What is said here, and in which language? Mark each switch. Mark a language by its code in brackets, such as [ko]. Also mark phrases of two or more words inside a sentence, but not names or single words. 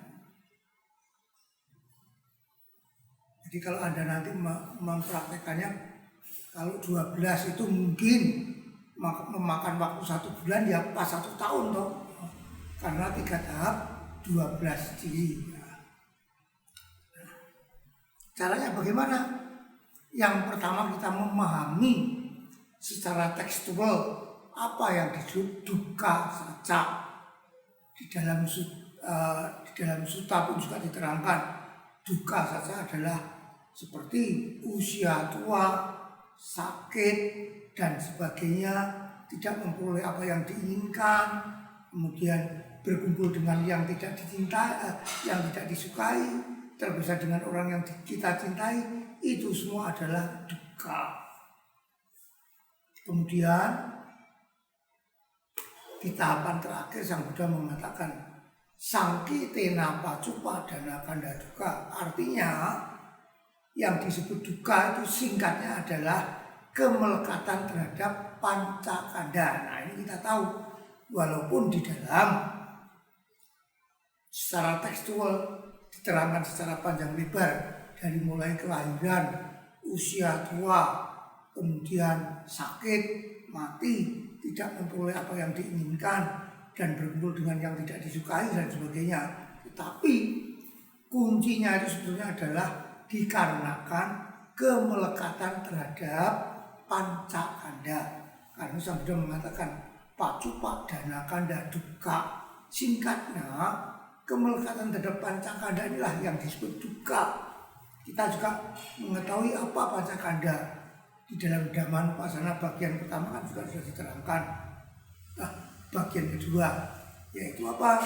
[id] Jadi kalau Anda nanti mempraktekannya, kalau 12 itu mungkin memakan waktu 1 bulan, ya pas 1 tahun toh. Karena 3 tahap 12 ciri. Caranya bagaimana? Yang pertama kita memahami secara tekstual apa yang disebut [pi] dukkha sacca. [id] Di dalam sutta pun juga diterangkan [pi] dukkha sacca [id] adalah seperti usia tua, sakit, dan sebagainya, tidak memperoleh apa yang diinginkan, kemudian berkumpul dengan yang tidak dicintai, yang tidak disukai, terpisah dengan orang yang kita cintai, itu semua adalah dukkha. Kemudian di tahapan terakhir Sang Buddha mengatakan [pi] sangkitena pacupadana kanda dukkha. [id] Artinya yang disebut dukkha itu singkatnya adalah kemelekatan terhadap pancakanda. Nah, ini kita tahu, walaupun di dalam secara tekstual diterangkan secara panjang lebar, dari mulai kelahiran, usia tua, kemudian sakit, mati, tidak memperoleh apa yang diinginkan, dan berkumpul dengan yang tidak disukai, dan sebagainya. Tetapi kuncinya itu sebetulnya adalah dikarenakan kemelekatan terhadap pancakanda. Karena Sang Buddha mengatakan [pi] pacupadana kanda dukkha. [id] Singkatnya, kemelekatan terhadap pancakanda inilah yang disebut dukkha. Kita juga mengetahui apa pancakanda. Di dalam Dhammanupasana bagian pertama kan juga sudah diterangkan. Nah, bagian kedua yaitu apa?